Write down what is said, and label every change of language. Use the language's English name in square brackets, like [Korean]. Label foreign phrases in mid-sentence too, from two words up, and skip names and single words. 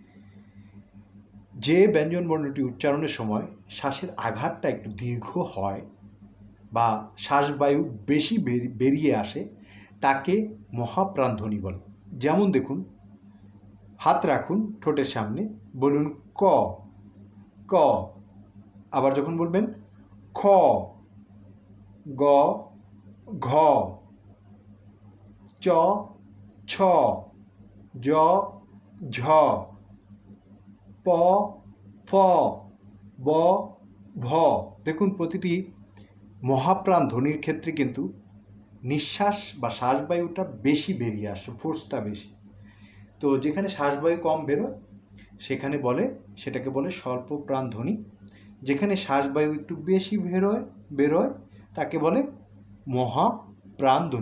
[Bangla] যে ব্যঞ্জন বর্ণটি উচ্চারণের সময় শ্বাসের আঘাতটা একটু দীর্ঘ হয় বা শ্বাসবায়ু বেশি বেরিয়ে আসে তাকে মহাপ্রাণ ধ্বনি বলে। যেমন দেখুন, হাত রাখুন ঠোঁটের সামনে, বলুন ক, ক। আবার যখন বলবেন খ, গ, ঘ, চ, ছ, জ, ঝ, প, ফ, ব, ভ। দেখুন প্রতিটি মহাপ্রাণ ধ্বনির ক্ষেত্রে কিন্তু নিঃশ্বাস বা শ্বাসবায়ুটা বেশি বেরিয়ে আসে, ফোর্সটা বেশি। তো যেখানে শ্বাসবায়ু কম বেরোয় সেটাকে বলে স্বল্পপ্রাণ ধ্বনি। যেখানে শ্বাসবায়ু একটু বেশি বেরোয় তাকে বলে মহাপ্রাণ ধ্বনি।